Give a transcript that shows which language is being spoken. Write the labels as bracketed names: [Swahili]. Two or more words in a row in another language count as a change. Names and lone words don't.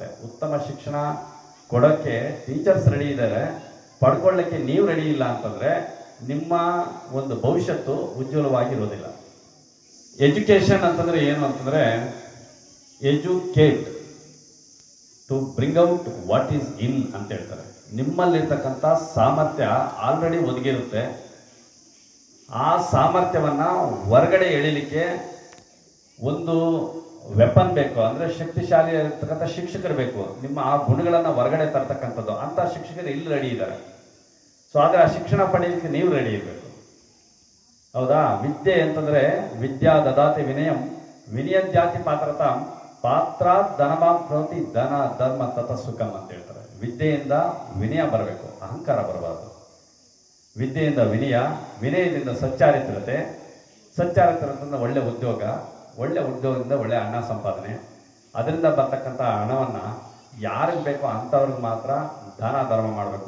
[Kannada] ಉತ್ತಮ ಶಿಕ್ಷಣ ಕೊಡೋಕ್ಕೆ ಟೀಚರ್ಸ್ ರೆಡಿ ಇದ್ದಾರೆ, ಪಡ್ಕೊಳ್ಳೋಕ್ಕೆ ನೀವು ರೆಡಿ ಇಲ್ಲ ಅಂತಂದರೆ ನಿಮ್ಮ ಒಂದು ಭವಿಷ್ಯತ್ತು ಉಜ್ವಲವಾಗಿರೋದಿಲ್ಲ. ಎಜುಕೇಷನ್ ಅಂತಂದರೆ ಏನು ಅಂತಂದರೆ [English] educate to bring out what is in [Kannada] ಅಂತ ಹೇಳ್ತಾರೆ. ನಿಮ್ಮಲ್ಲಿರ್ತಕ್ಕಂಥ ಸಾಮರ್ಥ್ಯ ಆಲ್ರೆಡಿ ಒದಗಿರುತ್ತೆ. ಆ ಸಾಮರ್ಥ್ಯವನ್ನು ಹೊರಗಡೆ ಎಳಿಲಿಕ್ಕೆ ಒಂದು ವೆಪನ್ ಬೇಕು, ಅಂದರೆ ಶಕ್ತಿಶಾಲಿ ಇರ್ತಕ್ಕಂಥ ಶಿಕ್ಷಕರು ಬೇಕು. ನಿಮ್ಮ ಆ ಗುಣಗಳನ್ನು ಹೊರಗಡೆ ತರ್ತಕ್ಕಂಥದ್ದು ಅಂಥ ಶಿಕ್ಷಕರು ಇಲ್ಲಿ ರೆಡಿ ಇದ್ದಾರೆ. ಸೊ ಆದರೆ ಆ ಶಿಕ್ಷಣ ಪಡೆಯಲಿಕ್ಕೆ ನೀವು ರೆಡಿ ಇರಬೇಕು. ಹೌದಾ? ವಿದ್ಯೆ ಅಂತಂದರೆ [Sanskrit] ವಿದ್ಯಾ ದದಾತಿ ವಿನಯಂ ವಿನಯದ್ಯಾತಿ ಪಾತ್ರತಾಂ ಪಾತ್ರ ಧನಮಾಂ ಪ್ರವೃತ್ತಿ ಧನ ಧರ್ಮ ತತ ಸುಖಂ [Kannada] ಅಂತ ಹೇಳ್ತಾರೆ. ವಿದ್ಯೆಯಿಂದ ವಿನಯ ಬರಬೇಕು, ಅಹಂಕಾರ ಬರಬಾರ್ದು. ವಿದ್ಯೆಯಿಂದ ವಿನಯ, ವಿನಯದಿಂದ ಸಚ್ಚಾರಿತ್ರತೆ, ಸಚ್ಚಾರಿತ್ರದಿಂದ ಒಳ್ಳೆ ಉದ್ಯೋಗ, ಒಳ್ಳೆ ಉದ್ಯೋಗದಿಂದ ಒಳ್ಳೆ ಹಣ ಸಂಪಾದನೆ. ಅದರಿಂದ ಬರ್ತಕ್ಕಂಥ ಹಣವನ್ನು ಯಾರಿಗೆ ಬೇಕೋ ಅಂಥವ್ರಿಗೆ ಮಾತ್ರ ದಾನ ಧರ್ಮ ಮಾಡಬೇಕು.